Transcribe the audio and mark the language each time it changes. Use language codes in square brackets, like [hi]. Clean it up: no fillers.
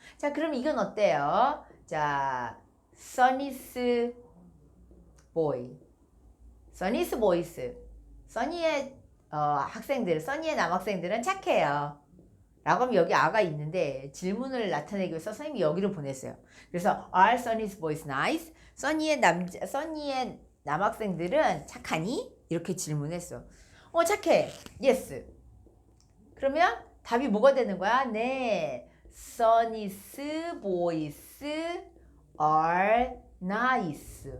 [ko] 자, 그럼 이건 어때요? 자, 써니스 보이, 써니스 보이스. 써니의 학생들, 써니의 남학생들은 착해요. 라고 하면 여기 아가 있는데 질문을 나타내기 위해서 선생님이 여기를 보냈어요. [en] 그래서 are Sunny's boys nice? [ko] 써니의 남학생들은 착하니? 이렇게 질문했어. 착해. yes. 그러면 답이 뭐가 되는 거야? [en] 네. Sunny's boys are nice.